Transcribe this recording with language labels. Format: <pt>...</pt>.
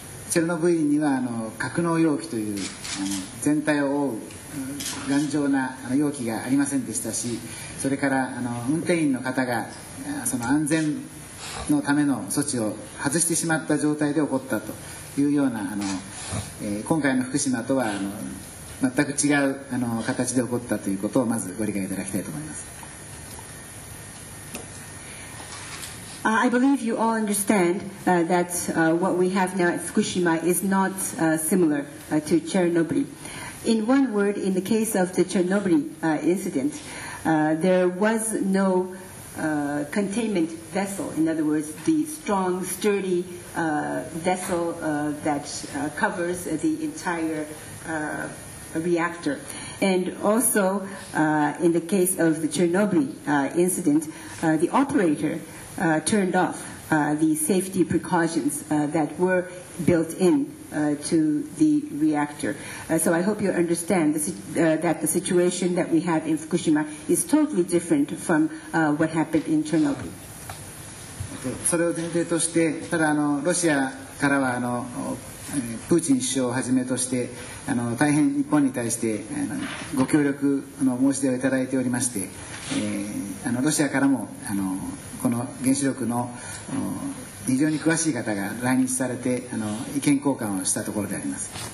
<ja>チェルノブイリには格納容器という全体を覆う頑丈な容器がありませんでしたし、それから運転員の方がその安全のための措置を外してしまった状態で起こったというような今回の福島とは全く違う形で起こったということをまずご理解いただきたいと思います。</ja> <en>I believe you all understand that what we have now at Fukushima is not similar to Chernobyl. In one word, in the case of the Chernobyl incident, there was no containment vessel. In other words, the strong, sturdy vessel that covers the entire reactor. And also, in the case of the Chernobyl incident, the operator turned off the safety precautions that were built in to the reactor. So I hope you understand that the situation that we have in Fukushima is totally different from what happened in Chernobyl.</en> <ja>それを前提として、ただロシアからはプーチン首相をはじめとして大変日本に対してご協力の申し出をいただいておりまして、ロシアからもこの原子力の非常に詳しい方が来日されて意見交換をしたところであります。</ja>